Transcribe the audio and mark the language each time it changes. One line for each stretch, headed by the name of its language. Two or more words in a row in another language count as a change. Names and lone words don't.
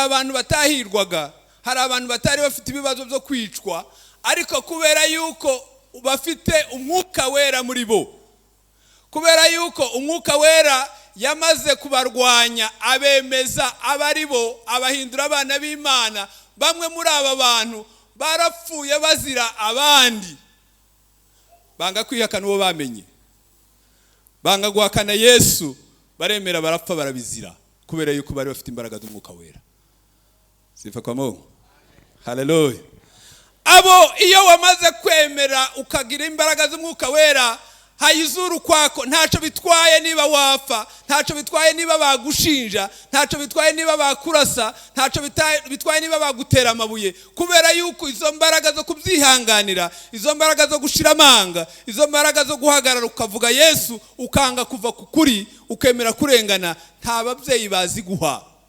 Kinyarwanda: abantu batahirwaga, hari abantu batari bafite ibibazo byo kwicwa, ariko kubera yuko bafite umwuka wera muri bo, kubera yuko umwuka wera yamaze kubarwanya, abemeza abari bo, abahindura abana b'Imana, bamwe muri aba bantu barapfuye bazira abandi, banga kwihakana uwo bamenye, banga guhakana Yesu, baremera barapfa barabizira kubera yuko bari bafite imbaraga z'umwuka wera.
Swahili: Sifa kwa Mungu.
Kinyarwanda: Haleluya. Abo iyo wamaze kwemera ukagira imbaraga z'umwuka wera, hayizuru kwako ntaco bitwaye niba wafa, ntaco bitwaye niba bagushinja, ntaco bitwaye niba bakurasa, ntaco bitwaye niba bagutera amabuye, kubera yuko izo mbaraga zo kubyihanganira, izo mbaraga zo gushira amanga, izo mbaraga zo guhagarara ukavuga Yesu, ukanga kuva kukuri, ukemera kurengana, nta babyeyi baziguha,